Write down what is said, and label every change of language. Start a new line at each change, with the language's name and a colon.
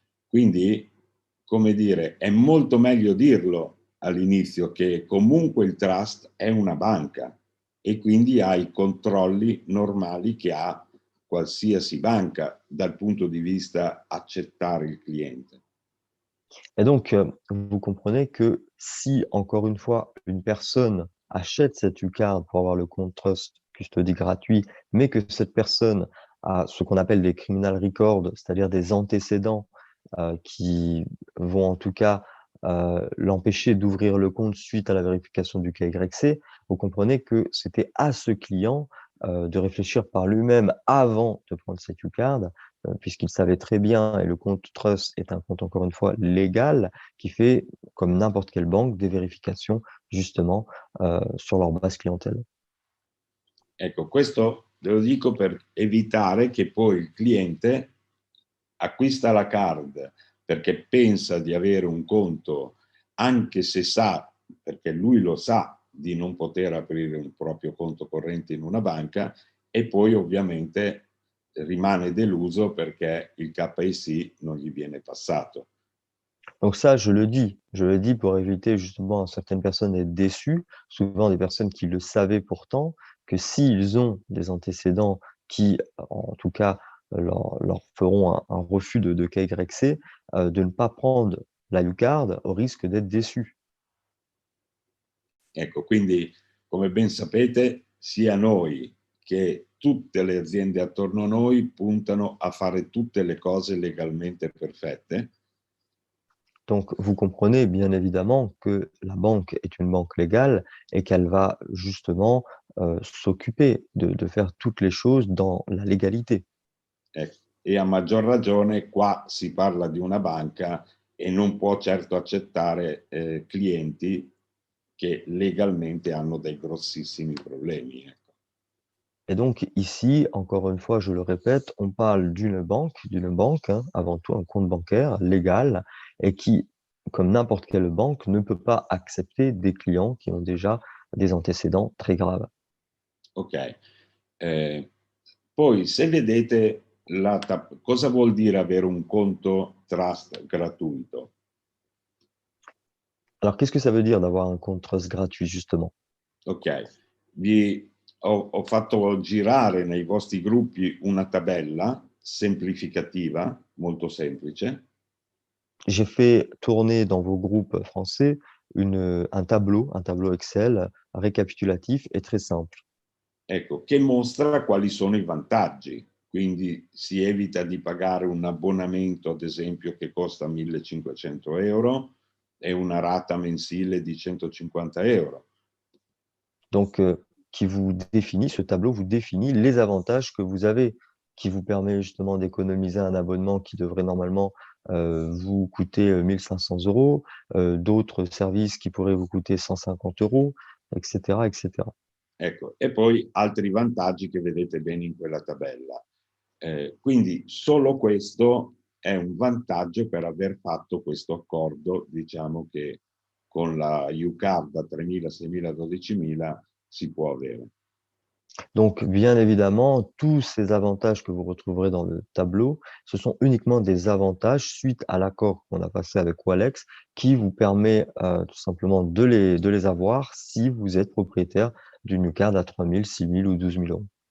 Italian: Quindi, come dire, è molto meglio dirlo all'inizio che comunque il trust è una banca e quindi ha i controlli normali che ha qualsiasi banca dal punto di vista accettare il cliente.
French: Et donc, vous comprenez que si, encore une fois, une personne achète cette U-Card pour avoir le compte Trust Custody gratuit, mais que cette personne a ce qu'on appelle des
English: criminal records,
French: c'est-à-dire des antécédents, qui vont en tout cas, l'empêcher d'ouvrir le compte suite à la vérification du KYC, vous comprenez que c'était à ce client, de réfléchir par lui-même avant de prendre cette U-Card, puisqu'il savait très bien, et le compte Trust est un compte encore une fois légal, qui fait, comme n'importe quelle banque, des vérifications justement sur leur base clientèle.
Italian: Ecco, questo ve lo dico per evitare che poi il cliente acquista la card perché pensa di avere un conto, anche se sa, perché lui lo sa, di non poter aprire un proprio conto corrente in una banca e poi ovviamente rimane deluso perché il KYC non gli viene passato.
French: Donc ça, je le dis pour éviter justement à certaines personnes d'être déçues, souvent des personnes qui le savaient pourtant, que s'ils ont des antécédents qui, en tout cas, leur feront un refus de KYC, de ne pas prendre la U-Card au risque d'être déçus.
Italian: Ecco, quindi come ben sapete, sia noi che tutte le aziende attorno a noi puntano a fare tutte le cose legalmente perfette.
French: Donc, vous comprenez bien évidemment que la banque est une banque légale et qu'elle va justement s'occuper de faire toutes les choses dans la légalité.
Italian: Ecco. E a maggior ragione qua si parla di una banca e non può certo accettare clienti che legalmente hanno dei grossissimi problemi. Ecco.
French: Et donc ici, encore une fois, je le répète, on parle d'une banque, hein, avant tout un compte bancaire légal et qui, comme n'importe quelle banque, ne peut pas accepter des clients qui ont déjà des antécédents très graves. Ok.
Italian: Poi se vedete cosa vuol dire avere un conto trust gratuito?
French: Alors, qu'est-ce que ça veut dire d'avoir un compte trust gratuit, justement?
Italian: Ok, ho fatto girare nei vostri gruppi una tabella semplificativa, molto semplice.
French: J'ai fait tourner dans vos groupes français un tableau Excel récapitulatif et très simple.
Italian: Ecco, che mostra quali sono i vantaggi. Quindi si evita di pagare un abbonamento, ad esempio, che costa 1.500 euro e una rata mensile di 150 euro.
French: Donc, ce tableau vous définit les avantages que vous avez, qui vous permet justement d'économiser un abonnement qui devrait normalement vous coûter 1 500 €, d'autres services qui pourraient vous coûter 150 €, etc., etc.
Italian: Ecco, e poi altri vantaggi che vedete bene in quella tabella. Quindi solo questo è un vantaggio per aver fatto questo accordo, diciamo che con la UCAR da 3.000, 6.000, 12.000 si può avere.
French: Donc, bien évidemment, tous ces avantages que vous retrouverez dans le tableau, ce sont uniquement des avantages suite à l'accord qu'on a passé avec Walex, qui vous permet tout simplement de les avoir si vous êtes propriétaire d'une Ucard à 3 000, 6 000 ou 12 000 €.